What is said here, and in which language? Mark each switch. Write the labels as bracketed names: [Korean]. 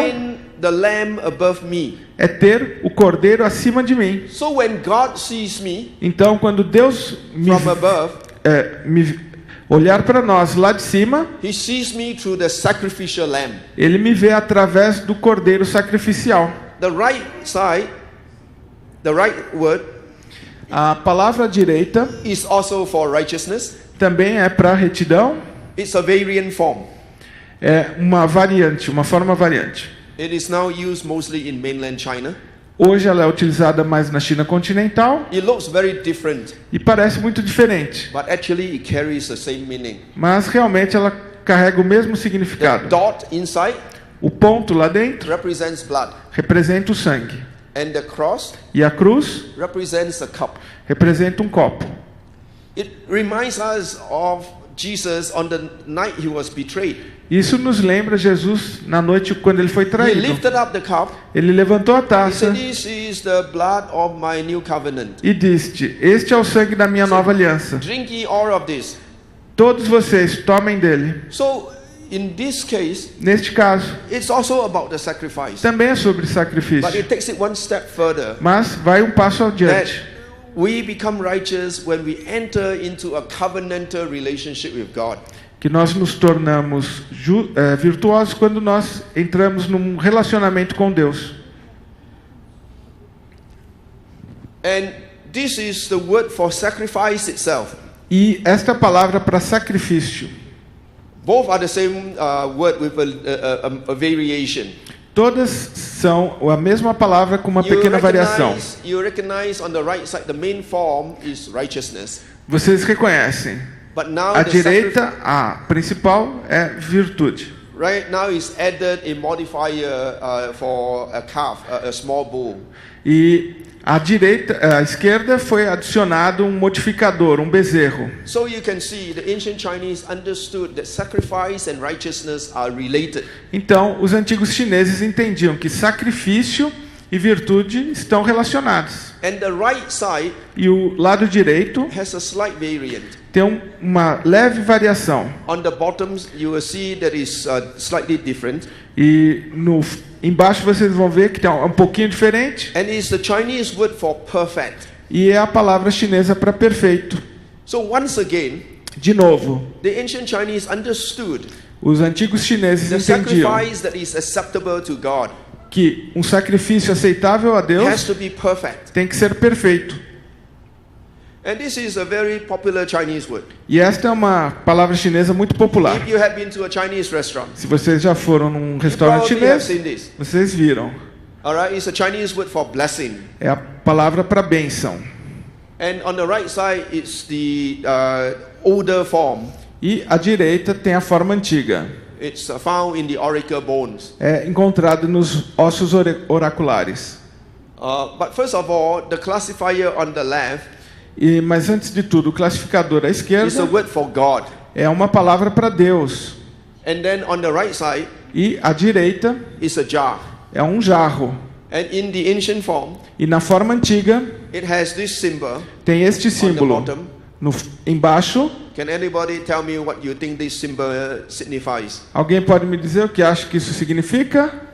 [English] having the lamb above me. [Portuguese] é ter o cordeiro acima de mim. [English] So when God sees me [Portuguese] Então, quando Deus [English] from above, [Portuguese] me olhar para nós lá de cima, [English] He sees me through the sacrificial lamb. [Portuguese] Ele me vê através do cordeiro sacrificial. [English] The right side, the right word, [Portuguese] A palavra direita [English] is also for righteousness. [Portuguese] também é para retidão. [English] It's a variant form. [Portuguese] É uma variante, uma forma variante. [English] It is now used mostly in mainland China. [Portuguese] Hoje ela é utilizada mais na China continental [English] It looks very different, [Portuguese] e parece muito diferente, [English] but actually it carries the same meaning. [Portuguese] mas realmente ela carrega o mesmo [English] The [Portuguese] significado. [English] dot inside [Portuguese] O ponto lá dentro [English] represents blood, [Portuguese] representa o sangue [English] and the cross [Portuguese] e a cruz [English] represents a cup. [Portuguese] representa um copo. [English] It reminds us of Jesus on the night he was betrayed. [Portuguese] Isso nos lembra Jesus na noite quando ele foi [English] He [Portuguese] traído. [English] lifted up the cup. [Portuguese] Ele levantou a [English] He [Portuguese] taça [English] said, "This is the blood of my new covenant. [Portuguese] e disse: Este é o sangue da minha nova aliança. [English] Drink ye all of this." [Portuguese] Todos vocês tomem dele. [English] So, in this case, [Portuguese] Neste caso, [English] it's also about the sacrifice. [Portuguese] também é sobre [English] But [Portuguese] sacrifício, [English] it takes it one step further. [Portuguese] mas vai um passo [English] That [Portuguese] adiante. [English] we become righteous when we enter into a covenantal relationship with God. [Portuguese] Que nós nos tornamos virtuosos quando nós entramos num relacionamento com Deus. [English] And this is the word for sacrifice itself. [Portuguese] E esta palavra para sacrifício, [English] Both are the same word with a variation. [Portuguese] todas são a mesma palavra com uma pequena variação. [English] You recognize on the right side the main form is righteousness. [Portuguese] Vocês reconhecem. [English] But now [Portuguese] A [English] the [Portuguese] direita, a principal, é virtude. [English] right now is added a modifier for a calf, a small bull. [Portuguese] E a esquerda foi adicionado um modificador, um bezerro. [English] So you can see the ancient Chinese understood that sacrifice and righteousness are related. [Portuguese] Então, os antigos chineses entendiam que sacrifício e virtude estão relacionados. [English] And the right side [Portuguese] E o lado direito [English] has a slight variant. [Portuguese] tem uma leve variação. [English] On the bottoms, you will see that is slightly different. [Portuguese] E embaixo vocês vão ver que tem um pouquinho diferente. [English] And it's the Chinese word for perfect. [Portuguese] E é a palavra chinesa para perfeito. [English] So once again, [Portuguese] De novo, [English] the ancient Chinese understood [Portuguese] os antigos chineses [English] the [Portuguese] entendiam [English] sacrifice that is acceptable to God [Portuguese] que um sacrifício aceitável a [English] has [Portuguese] Deus [English] to be perfect. [Portuguese] tem que ser perfeito. [English] And this is a very popular Chinese word. [Portuguese] E esta é uma palavra chinesa muito popular. [English] If you have been to a Chinese restaurant, [Portuguese] Se vocês já foram num [English] you [Portuguese] restaurante [English] probably have [Portuguese] chinês, [English] seen this. [Portuguese] vocês viram. [English] All right, it's a Chinese word for blessing. [Portuguese] É a palavra para bênção. [English] And on the right side, it's the older form. [Portuguese] E à direita tem a forma antiga. [English] It's found in the auricle bones. [Portuguese] É encontrado nos ossos oraculares. [English] But first of all, the classifier on the left [Portuguese] Mas antes de tudo, o classificador à [English] is a [Portuguese] esquerda [English] word for God. [Portuguese] é uma palavra para Deus. [English] And then on the right side [Portuguese] E à direita [English] is a jar. [Portuguese] é um jarro. [English] And in the ancient form, [Portuguese] E na forma antiga [English] it has this symbol [Portuguese] tem este [English] on the [Portuguese] símbolo. [English] bottom. [Portuguese] Embaixo, [English] Can anybody tell me what you think this symbol signifies? [Portuguese] alguém pode me dizer o que acha que isso significa?